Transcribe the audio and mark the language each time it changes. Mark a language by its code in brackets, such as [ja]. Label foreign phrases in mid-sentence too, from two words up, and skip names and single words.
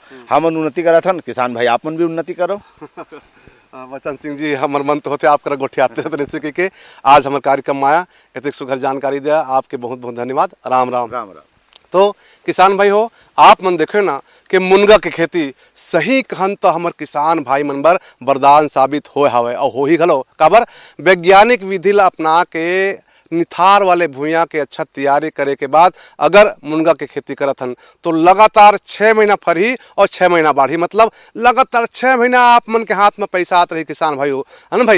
[hne] हम उन्नति करा था, किसान भाई आप मन भी उन्नति करो। बच्चन सिंह जी हमारे मन तो होते आप कर गोठियाते रहते जैसे कि आज हमारे कार्यक्रम में आया, इतनी सुघर जानकारी दिया, आपके बहुत बहुत धन्यवाद। राम राम। तो किसान भाई हो, आप मन देखो ना कि मुनगा की खेती सही कहन तो हमारे किसान भाई मन बर वरदान साबित हो हवे और हो ही घलो काबर वैज्ञानिक विधि ला अपना के निथार वाले भूया के अच्छा तैयारी करे के बाद अगर मुनगा के खेती करत हन तो लगातार 6 महीना फरही और 6 महीना बाढ़ी, मतलब लगातार 6 महीना आप मन के हाथ में पैसा आत रही किसान भाई हो, है ना भाई।